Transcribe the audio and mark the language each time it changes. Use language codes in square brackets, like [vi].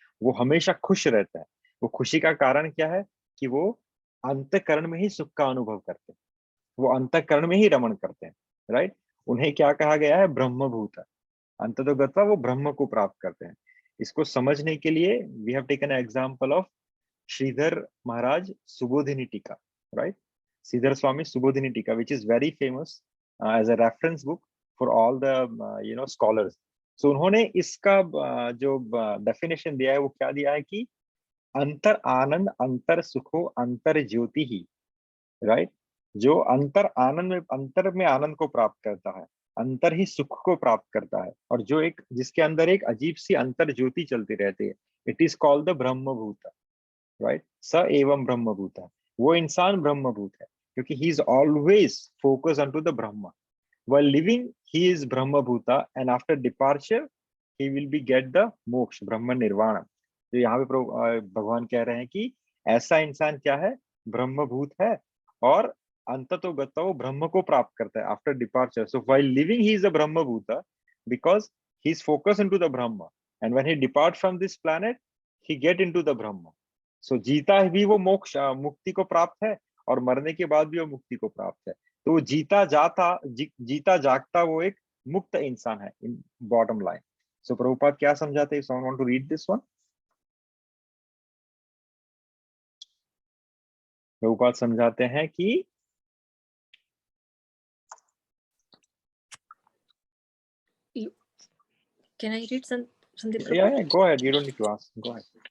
[hi] वो हमेशा खुश रहता है। वो खुशी का कारण क्या है? कि वो अंतःकरण में ही सुख का अनुभव करते हैं, वो अंतःकरण में ही रमण करते हैं, राइट। उन्हें क्या कहा गया है? ब्रह्मभूत। अंततोगत्वा वो ब्रह्म को प्राप्त करते हैं। इसको समझने के लिए [en] we have taken example of [hi] Shridhar महाराज सुबोधिनी टीका, राइट। [en] Shridhar Swami Subodhini Tika, which is very famous as a reference book for all the scholars. [hi] So उन्होंने इसका जो डेफिनेशन दिया है वो क्या दिया है कि अंतर आनंद अंतर सुखो अंतर ज्योति ही, राइट। जो अंतर आनंद में, अंतर में आनंद को प्राप्त करता है, अंतर ही सुख को प्राप्त करता है, और जो एक जिसके अंदर एक अजीब सी अंतर ज्योति चलती रहती है, [en] it is called the [hi] ब्रह्मभूत, right. स एवं ब्रह्मभूत, वो इंसान ब्रह्मभूत है क्योंकि [en] he is always focus on to the [hi] Brahma. [en] while living he is brahma bhuta and after departure he will be get the moksha brahma nirvana। [hi] तो यहाँ पे भगवान कह रहे हैं कि ऐसा इंसान क्या है? ब्रह्मभूत है, और अंततोगत्वा वो ब्रह्म को प्राप्त करता है [en] After departure. So while living he is a brahma bhuta because he is focused into the brahma, and when he depart from this planet he get into the brahma। [hi] सो जीता भी वो मोक्ष मुक्ति को प्राप्त है, और मरने के बाद भी वो मुक्ति को प्राप्त है। तो वो जीता जागता वो एक मुक्त इंसान है [en] In bottom line. [hi] सो प्रभुपाद क्या समझाते हैं? [en] someone want to read this one? [hi] Prabhupada समझाते हैं कि [en] Can I read something? yeah, go ahead, you don't need to ask, go ahead.